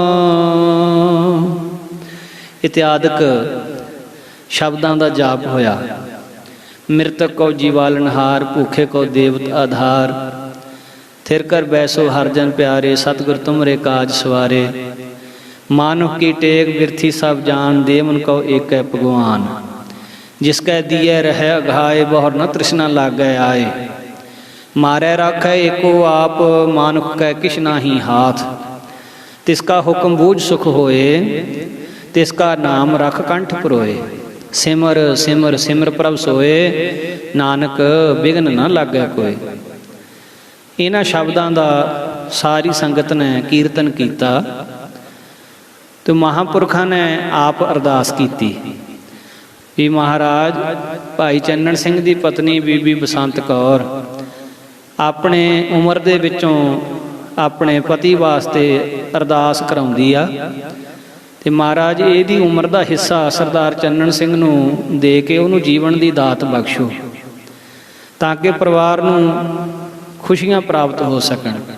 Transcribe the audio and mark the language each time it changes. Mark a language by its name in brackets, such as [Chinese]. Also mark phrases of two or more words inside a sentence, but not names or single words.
[Punjabi] ਇਤਿਆਦਿਕ ਸ਼ਬਦਾਂ ਦਾ ਜਾਪ ਹੋਇਆ। ਮਿਰਤਕ ਕੋ ਜੀਵਾਲਨਹਾਰ, ਭੂਖੇ ਕੋ ਦੇਵਤ ਆਧਾਰ। ਥਿਰ ਕਰ ਬੈਸੋ ਹਰ ਜਨ ਪਿਆਰੇ, ਸਤਿਗੁਰ ਤੁਮਰੇ ਕਾਜ ਸਵਾਰੇ। ਮਾਨੁਖ ਕੀ ਟੇਕ ਬਿਰਥੀ ਸਭ ਜਾਨ, ਦੇ ਮਨ ਕੋ ਏਕੈ ਭਗਵਾਨ। ਜਿਸਕੈ ਦੀਏ ਰਹੈ ਅਘਾਇ, ਬਹੁਰਿ ਨ ਤ੍ਰਿਸਨਾ ਲਾਗੈ ਆਇ। ਮਾਰੈ ਰਾਖੈ ਏਕੋ ਆਪਿ, ਮਾਨੁਖ ਕੈ ਕਿਛੁ ਨਾਹੀ ਹਾਥਿ। ਤਿਸਕਾ ਹੁਕਮੁ ਬੂਝਿ ਸੁਖੁ ਹੋਇ, ਤਿਸਕਾ ਨਾਮੁ ਰਖੁ ਕੰਠਿ ਪਰੋਇ। ਸਿਮਰਿ ਸਿਮਰਿ ਸਿਮਰਿ ਪ੍ਰਭੁ ਸੋਇ, ਨਾਨਕ ਬਿਘਨੁ ਨ ਲਾਗੈ ਕੋਇ। ਇਨ੍ਹਾਂ ਸ਼ਬਦਾਂ ਦਾ ਸਾਰੀ ਸੰਗਤ ਨੇ ਕੀਰਤਨ ਕੀਤਾ, ਤੋ ਮਹਾਪੁਰਖਾਂ ਨੇ ਆਪ ਅਰਦਾਸ ਕੀਤੀ ਵੀ ਮਹਾਰਾਜ ਭਾਈ ਚੰਨਣ ਸਿੰਘ ਦੀ ਪਤਨੀ ਬੀਬੀ ਬਸੰਤ ਕੌਰ ਆਪਣੇ ਉਮਰ ਦੇ ਵਿੱਚੋਂ ਆਪਣੇ ਪਤੀ ਵਾਸਤੇ ਅਰਦਾਸ ਕਰਾਉਂਦੀ ਆ, ਤੇ ਮਹਾਰਾਜ ਇਹਦੀ ਉਮਰ ਦਾ ਹਿੱਸਾ ਸਰਦਾਰ ਚੰਨਣ ਸਿੰਘ ਨੂੰ ਦੇ ਕੇ ਉਹਨੂੰ ਜੀਵਨ ਦੀ ਦਾਤ ਬਖਸ਼ੋ, ਤਾਂ ਕਿ ਪਰਿਵਾਰ ਨੂੰ ਖੁਸ਼ੀਆਂ ਪ੍ਰਾਪਤ ਹੋ ਸਕਣ।